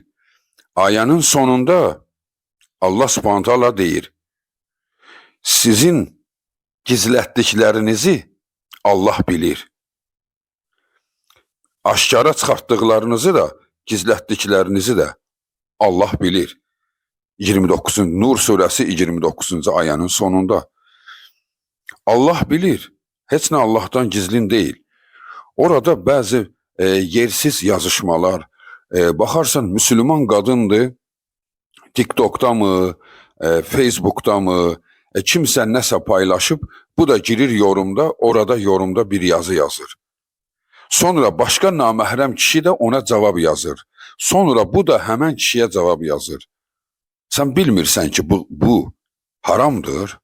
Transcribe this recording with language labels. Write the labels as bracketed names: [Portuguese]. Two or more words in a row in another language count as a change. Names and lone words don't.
[Azerbaijani] Ayənin sonunda Allah Subhanahu taala deyir, sizin gizlətdiklərinizi Allah bilir. Aşkara çıxartdıqlarınızı da, gizlətdiklərinizi də Allah bilir. [Turkish] 29. Nur suresi 29. [Azerbaijani] ayənin sonunda. Allah bilir. Heç nə Allah'tan gizlin değil. [Turkish] Orada bazı yersiz yazışmalar, baxarsan Müslüman kadındır, TikTok'ta mı, Facebook'ta mı, [Azerbaijani] kimsə nəsə paylaşıb, bu da girir yorumda, orada yorumda bir yazı yazır. Sonra başka naməhrəm kişi de ona cavab yazır. Sonra bu da həmən kişiyə cavab yazır. Sen bilmirsən ki bu haramdır.